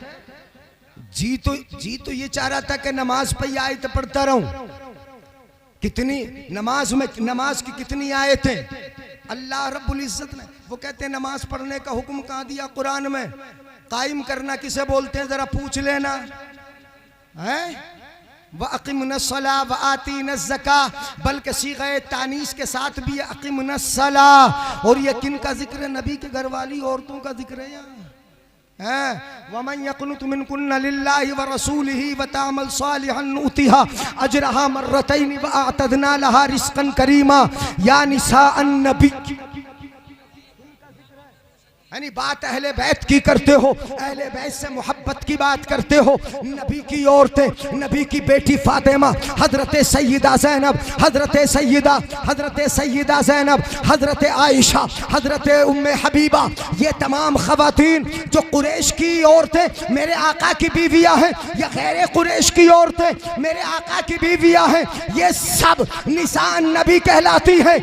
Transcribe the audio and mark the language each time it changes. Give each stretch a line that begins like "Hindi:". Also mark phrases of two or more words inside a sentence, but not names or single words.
Hindi: जी तो ये चाह रहा था कि नमाज पे आयत पढ़ता रहूं। कितनी नमाज की कितनी आयतें
Arabic: الله رب العزة
Hindi: ने, वो कहते हैं नमाज पढ़ने का हुक्म कहाँ दिया कुरान में? कायम करना किसे बोलते हैं, जरा पूछ लेना है?
Arabic: وأقمن الصلاة وآتين الزكاة,
Hindi: बल्कि सीग़े तानीस के साथ भी अक़िमनस्सला। और ये किन का जिक्र है? नबी के घर वाली औरतों का जिक्र है यहाँ।
Arabic: ومن يقنت منكن لله ورسوله وتعمل صالحا نؤتها أجرها مرتين وأعتدنا لها رزقا كريما. يا نساء النبي,
Hindi: यानी बात अहले बैत की करते हो, अहले बैत से मोहब्बत की बात करते हो। नबी की औरतें, नबी की बेटी फातिमा, हजरत सैयदा ज़ैनब, हजरत सैयदा ज़ैनब, हजरत आयशा, हजरत उम्मे हबीबा, ये तमाम ख़वातीन जो कुरैश की औरतें मेरे आका की बीवियाँ हैं, या गैर कुरैश की औरतें मेरे आका की बीवियाँ हैं, ये सब
Arabic: نساء النبي
Hindi: कहलाती हैं।